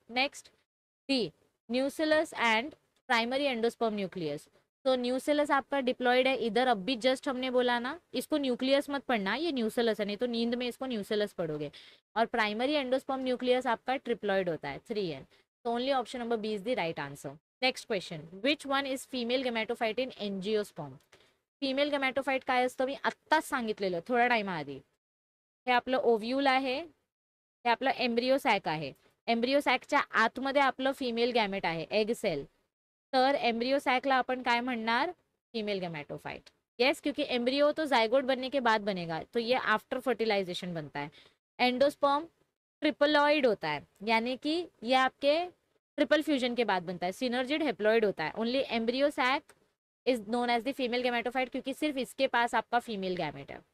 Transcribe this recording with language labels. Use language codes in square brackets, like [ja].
[hi] Next, D, न्यूसिलस and primary endosperm nucleus, तो न्यूसिलस आपका diploid है इधर, अब भी जस्ट हमने बोला ना इसको न्यूक्लियस मत पढ़ना, ये न्यूसिलस है, नहीं तो नींद में इसको न्यूसिलस पढ़ोगे। और प्राइमरी एंडोस्पर्म न्यूक्लियस आपका ट्रिप्लॉयड होता है, 3 है, तो [en] Only option number B is the right answer. [mr] Next question, [en] which one is female gametophyte in angiosperm, [mr] female gametophyte काय असतं मी आत्ताच सांगितलेलं थोड्या टाइमा आधी, हे आपलं ओव्ह्यूल आहे, हे आपलं एम्ब्रियो सॅक आहे, एम्ब्रियो सॅकच्या आतमध्ये आपलं फीमेल गॅमेट आहे, एग सेल, तर एम्ब्रियो सॅकला आपण काय म्हणणार, फीमेल गॅमेटोफाइट। [hi] यस, क्योंकि एम्ब्रियो तो जाइगोट बनने के बाद बनेगा, तो ये आफ्टर फर्टिलाइजेशन बनता है। एंडोस्पर्म ट्रिपलॉइड होता है, यानी कि ये आपके ट्रिपल फ्यूजन के बाद बनता है। सिनर्जिड हेप्लॉइड होता है। [en] only embryo sac is known as the female gametophyte, [hi] क्योंकि सिर्फ इसके पास आपका फीमेल गैमेट है।